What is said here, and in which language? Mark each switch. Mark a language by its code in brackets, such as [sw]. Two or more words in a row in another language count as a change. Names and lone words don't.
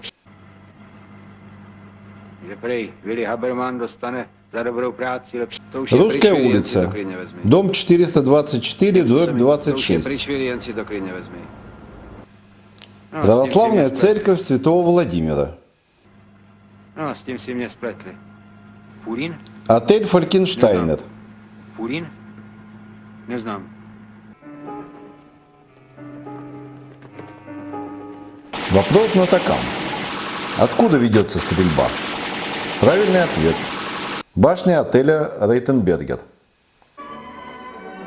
[ru] Русская улица. Дом 424/26. Православная церковь Святого Владимира. [cs] No, s tím si mě spletli. Půlín? [ru] Отель Фалькенштайнер. [cs] Půlín? Neznám. [ru] Вопрос знатокам. Откуда ведется стрельба? Правильный ответ. Башня отеля Рейтенбергер.